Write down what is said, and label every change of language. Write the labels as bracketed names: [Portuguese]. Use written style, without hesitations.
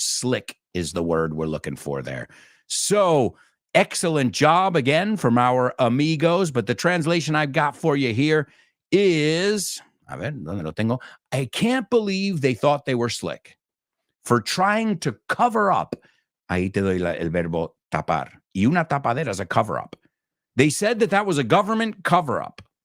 [English] Slick is the word we're looking for there. So excellent job again from our amigos. But the translation I've got for you here is, [Spanish] a ver, ¿dónde lo tengo? [English] I can't believe they thought they were slick for trying to cover up. [Spanish] Ahí te doy el verbo tapar. Y una tapadera [English] is a cover up. They said that was a government cover up.